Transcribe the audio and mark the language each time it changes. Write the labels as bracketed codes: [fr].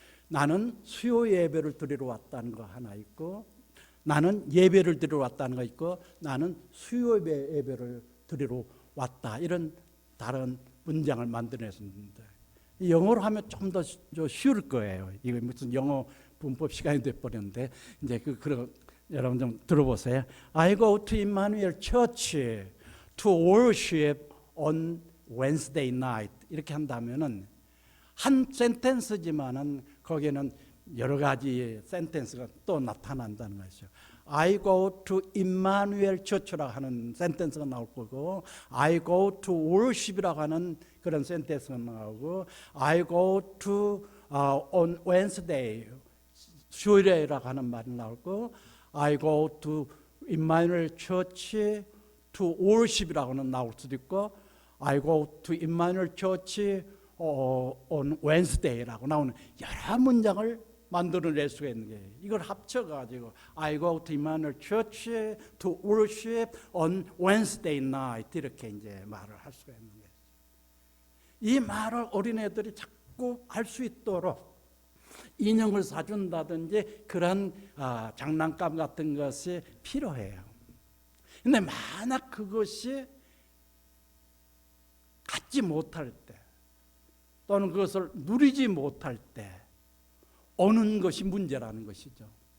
[ko] 나는 수요 예배를 드리러 왔다는 거 하나 있고, 나는 예배를 드리러 왔다는 거 있고, 나는 수요 예배를 드리러 왔다. 이런 다른 문장을 만들어냈습니다. 영어로 하면 좀 더 쉬울 거예요. 이거 무슨 영어 문법 시간이 돼버렸는데, 이제 그런 여러분 좀 들어보세요. [en] I go to Emmanuel Church to worship on Wednesday night. [ko] 이렇게 한다면은 한 센텐스지만은 거기에는 여러 가지 센텐스가 또 나타난다는 것이죠. [en] I go to Emmanuel Church [ko] 라고 하는 센텐스가 나올 거고, [en] I go to worship [ko] 이라고 하는 그런 센텐스가 나오고, [en] I go to on Wednesday [ko] 수요일이라고 하는 말이 나오고, [en] I go to Emmanuel Church to worship [ko] 이라고는 나올 수도 있고, [en] I go to Emmanuel Church on Wednesday [ko] 라고 나오는 여러 문장을 만들어낼 수가 있는 거예요. 이걸 합쳐가지고 [en] I go to Emmanuel Church to worship on Wednesday night [ko] 이렇게 이제 말을 할 수가 있는 거예요. 이 말을 어린애들이 자꾸 할 수 있도록 인형을 사준다든지 그런 장난감 같은 것이 필요해요. 근데 만약 그것이 갖지 못할 때 또는 그것을 누리지 못할 때 오는 것이 문제라는 것이죠.